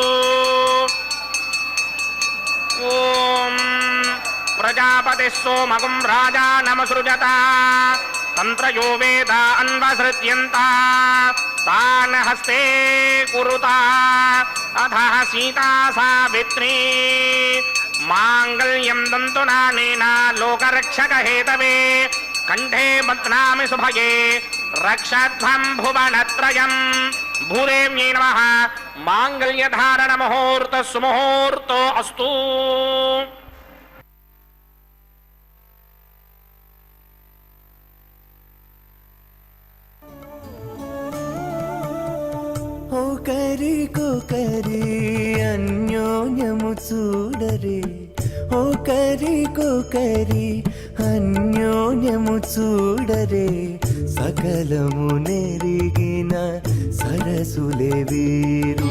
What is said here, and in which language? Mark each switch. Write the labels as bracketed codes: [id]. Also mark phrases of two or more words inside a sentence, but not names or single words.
[sa] ಓಂ ಪ್ರಜಾಪತಿ ಸೋಮಗುಂ ರಾಜಾ ನಮಸೃಜತ ತಂತ್ರಯೋ ವೇದ ಅನ್ವಸೃತ್ಯಂತ ತಾನ ಹಸ್ತೆ ಕುರುತಾ ಅಥಃ ಸೀತಾ ಸಾವಿತ್ರೀ ಮಾಂಗಲ್ಯಂ ತಂತುನಾನೇನ ಲೋಕರಕ್ಷಕ ಹೇತವೇ ಕಂಠೇ ಬಧ್ನಾಮಿ ಸುಭಗೆ ರಕ್ಷಧ್ವಂ ಭುವನತ್ರಯಂ. ಭೂದೇವ್ಯೈ ನಮಃ. ಮಾಂಗಲ್ಯಧಾರಣ ಮುಹೂರ್ತ ಸುಮುಹೂರ್ತೋ ಅಸ್ತು. [te] ఓ కరి కోకరి అన్యోన్యము చూడరే, ఓ కరి కోకరి అన్యోన్యము చూడరే, సకలము నెరిగిన సరసులే వీరు.